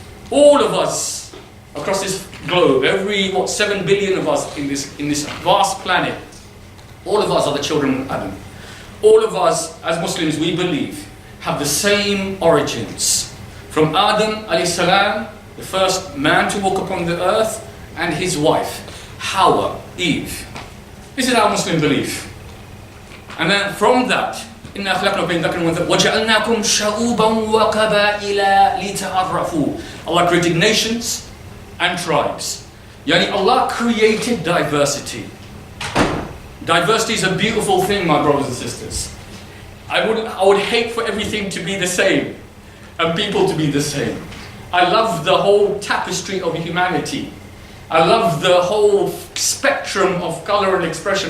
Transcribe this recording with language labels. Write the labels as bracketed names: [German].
[English] All of us across this globe, 7 billion of us in this vast planet, all of us are the children of Adam. All of us, as Muslims, we believe, have the same origins. From Adam alayhi salam, the first man to walk upon the earth, and his wife, Hawa, Eve. This is our Muslim belief. And then from that, [Arabic] إِنَّا خَلَقْنَا بَيْنَ ذَكَرٍ وَأُنثَى وَجَعَلْنَاكُمْ شَعُوبًا وَقَبَائِلَ لِتَعَرَّفُوا. [English] Allah created nations and tribes. Yani Allah created diversity. Diversity is a beautiful thing, my brothers and sisters. I would hate for everything to be the same and people to be the same. I love the whole tapestry of humanity. I love the whole spectrum of colour and expression.